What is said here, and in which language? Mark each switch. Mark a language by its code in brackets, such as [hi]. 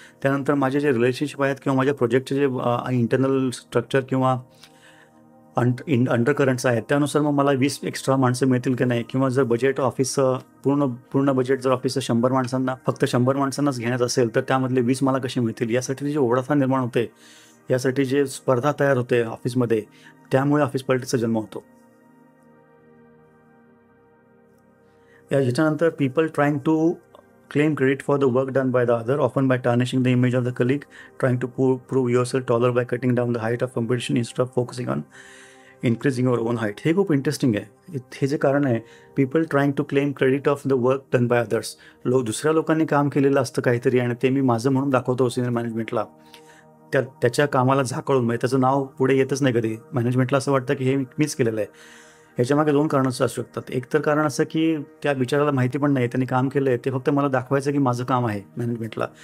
[mr] त्यानंतर माझे जे रिलेशनशिप आहेत किंवा माझ्या प्रोजेक्टचे जे इंटरनल स्ट्रक्चर किंवा अंडरकरंट्स आहेत त्यानुसार मग मला 20 एक्स्ट्रा माणसं मिळतील की नाही, किंवा जर बजेट ऑफिसचं पूर्ण बजेट जर ऑफिसचं फक्त 100 माणसांनाच घेण्यात असेल तर त्यामधले 20 मला कसे मिळतील, यासाठी जे ओढाथा निर्माण होते, यासाठी जे स्पर्धा तयार होते ऑफिसमध्ये, त्यामुळे ऑफिस पॉलिटिक्सचा जन्म होतो. याच्यानंतर [en] People trying to claim credit for the work done by the other, often by tarnishing the image of the colleague, trying to prove yourself taller by cutting down the height of competition instead of focusing on increasing your own height. [mr] हे खूप interesting आहे. हे जे कारण आहे, [en] People trying to claim credit of the work done by others. [mr] दुसऱ्या लोकांनी काम केलेलं असतं काहीतरी आणि ते मी माझं म्हणून दाखवतो सिनियर मॅनेजमेंटला. त्याच्या कामाला झाकळून, म्हणजे त्याचं नाव पुढे येतच नाही कधी. मॅनेजमेंटला असं वाटतं की हे मीच केलेलं आहे. ह्याच्यामागे 2 कारणं असू शकतात. एक तर कारण असं की त्या बिचाराला माहिती पण नाही त्यांनी काम केलं आहे, ते फक्त मला दाखवायचं की माझं काम आहे मॅनेजमेंटला.